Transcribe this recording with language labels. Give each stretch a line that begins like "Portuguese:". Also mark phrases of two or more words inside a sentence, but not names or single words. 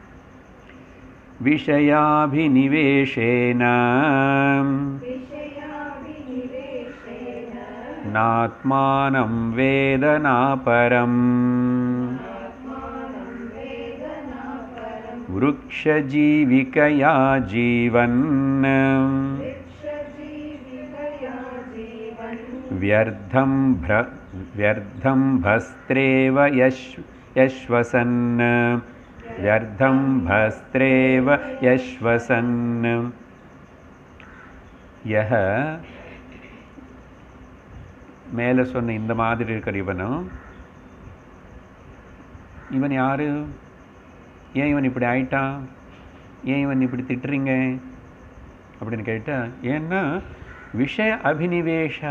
Sanskrit: विषयाभिनिवेशेन नात्मानं वेदनापरम् वृक्षजीविकया जीवन् व्यर्थं भस्त्रेव यश्वसन् व्यर्थं भस्त्रेव यश्वसन्.
Tamil: यह மேலே சொன்ன இந்த மாதிரி இருக்கிற இவன் யாரு? ஏன் இவன் இப்படி ஆயிட்டான்? ஏன் இவன் இப்படி திட்டுறீங்க அப்படின்னு கேட்டால், ஏன்னா
Sanskrit: विषय अभिनिवेशा.